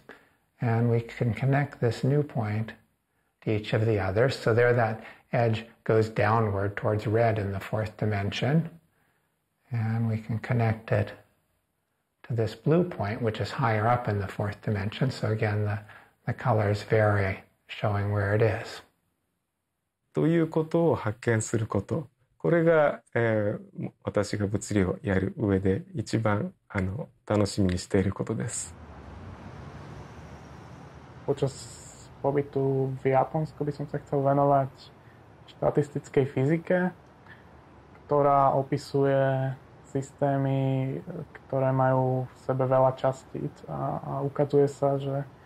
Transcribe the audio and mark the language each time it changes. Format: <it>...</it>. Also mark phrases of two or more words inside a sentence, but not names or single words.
<en>And we can connect this new point to each of the others. So there that edge goes downward towards red in the fourth dimension. And we can connect it to this blue point, which is higher up in the fourth dimension. So again, the colors vary, showing where it is.</en> <ja>ということを発見すること。これが、私が物理をやる上で一番楽しみにしていることです。</ja> <sk>Počas pobytu v Japonsku by som sa chcel venovať štatistickej fyzike, ktorá opisuje systémy, ktoré majú v sebe veľa častíc a ukazuje sa, že</sk>